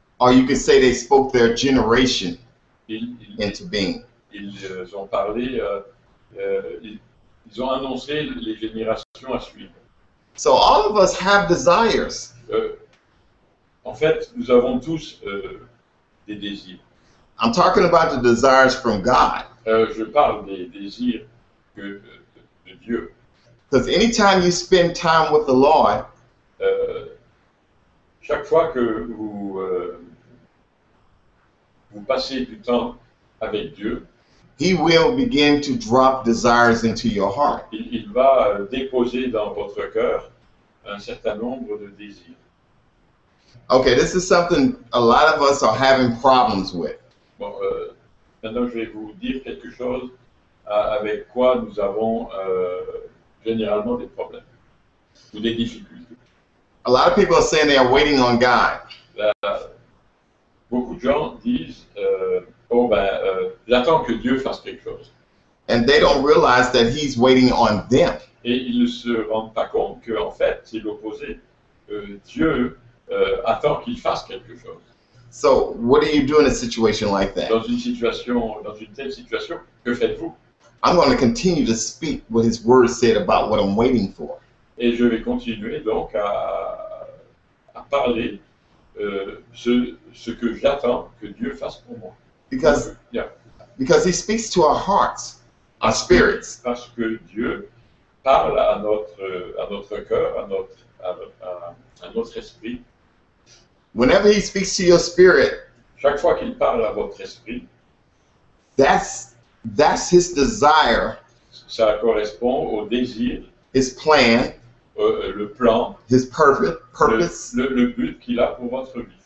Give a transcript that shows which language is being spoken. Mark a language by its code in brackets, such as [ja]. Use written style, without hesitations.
[en] Or you could say they spoke their generation into being. [fr] Ils ont parlé, ils ont annoncé les générations à suivre. [en] So all of us have desires. [fr] En fait, nous avons tous des désirs. [en] I'm talking about the desires from God. [fr] Je parle des désirs de Dieu. [en] Because anytime you spend time with the Lord, [fr] chaque fois que vous passez du temps avec Dieu, [en] He will begin to drop desires into your heart. [fr] Il va déposer dans votre cœur un certain nombre de désirs. [en] Okay, this is something a lot of us are having problems with. [fr] Bon, Maintenant, je vais vous dire quelque chose avec quoi nous avons généralement des problèmes ou des difficultés. [en] A lot of people are saying they are waiting on God. [fr] Beaucoup de gens disent oh ben, j'attends que Dieu fasse quelque chose. [en] And they don't realize that he's waiting on them. [fr] Et ils ne se rendent pas compte qu'en fait, c'est l'opposé. Dieu attend qu'il fasse quelque chose. [en] So what do you do in a situation like that? [fr] Dans une telle situation, que faites-vous? [en] I'm going to continue to speak what his word said about what I'm waiting for. [fr] Et je vais continuer donc à parler ce que j'attends que Dieu fasse pour moi. [en] Because Yeah. he speaks to our hearts, our spirits. [fr] Parce que Dieu parle à notre cœur, à notre esprit. [en] Whenever he speaks to your spirit, [fr] Chaque fois qu'il parle à votre esprit, [en] that's his desire, [fr] ça correspond au désir, [en] his plan, [fr] le plan, [en] his purpose [fr] le but qu'il a pour votre vie.